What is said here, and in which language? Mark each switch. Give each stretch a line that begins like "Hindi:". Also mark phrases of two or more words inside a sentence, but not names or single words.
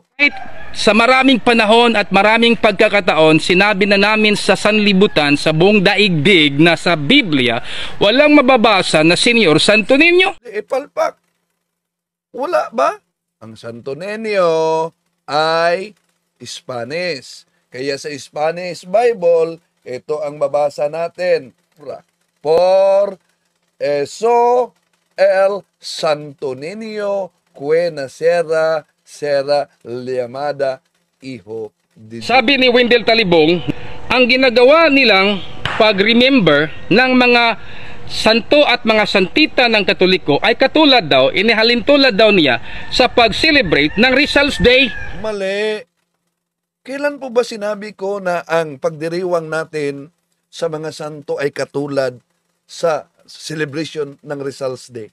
Filipino: Sa maraming panahon at maraming pagkakataon, sinabi na namin sa sanlibutan, sa buong daigdig na sa Biblia, walang mababasa na Senyor Santo Niño. Palpak. Wala ba? Ang Santo Niño ay Spanish. Kaya sa
English: Spanish Bible,
Filipino: ito ang mabasa natin.
Spanish: Por eso el Santo Niño que nacerá será llamada Hijo de Dios.
Filipino: Sabi ni Wendell Talibong, ang ginagawa nilang pag-remember ng mga santo at mga santita ng Katoliko ay katulad daw, inihalintulad daw niya sa pag-celebrate ng Rizal's Day. Mali. Kailan po ba sinabi ko na ang pagdiriwang natin sa mga santo ay katulad sa celebration ng Rizal's Day?